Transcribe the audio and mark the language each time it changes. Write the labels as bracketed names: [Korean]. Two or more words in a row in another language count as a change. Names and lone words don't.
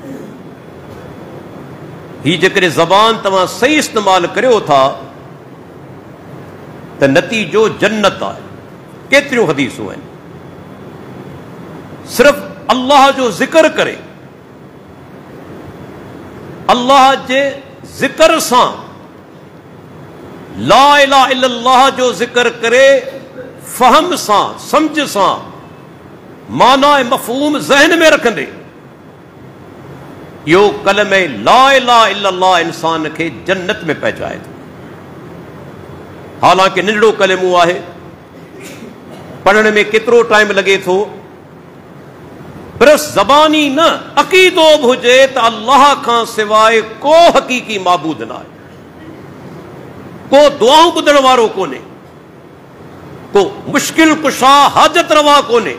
[Sindhi] ही जेकॾहिं ज़बान तव्हां सही इस्तेमालु करियो था त नतीजो जन्नत आहे। केतिरियूं हदीसूं आहिनि। सिर्फ़ अल्लाह जो जिक्र करे, अल्लाह जे जिक्र सां, [Arabic] لا إله إلا الله [Sindhi] जो जिक्र करे, फहम सां, समझ सां, माना मफ़हूम ज़हन में रखंदे, यो कलमे [Arabic] لا إله إلا الله [Sindhi] इंसान खे जन्नत में पहुचाए थो। हालांकि नंढड़ो कलमो आहे, पढ़ने में केतिरो टाइम लगे थो, पर ज़बानी न अक़ीदो बि हुजे त अल्लाह खां सवाइ को हक़ीक़ी माबूद न आहे, को दुआऊं ॿुधण वारो कोन्हे, को मुश्किल कुशा हाजत रवा कोन्हे।